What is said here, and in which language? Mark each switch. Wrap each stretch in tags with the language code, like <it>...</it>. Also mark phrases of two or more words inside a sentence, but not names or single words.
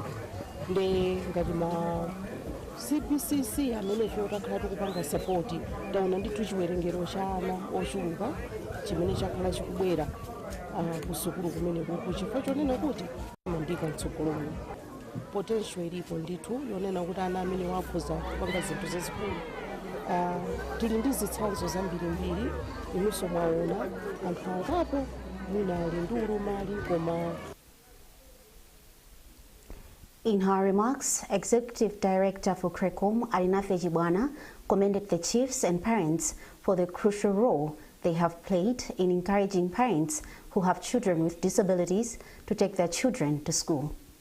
<ny>Ndi ngati ma CPCC amene ife takhala tikupanga sapoti, taona ndithu chiwerengero cha ana ochuluka chimene chakhala chikubwera kusukulu kumene kuku chifukwa chonena kuti mandika mtsogolomo potential ilipo ndithu yonena kuti ana amene wakhoza kupanga zinthu zazikulu. Tili ndi zitsanzo zambirimbiri inunso mwaona anthu angapo mwina ali ndi ulumali koma.</ny> <en>In her remarks, Executive Director for CRECOM, Alinafe Jibwana, commended the chiefs and parents for the crucial role they have played in encouraging parents who have children with disabilities to take their children to school.</en>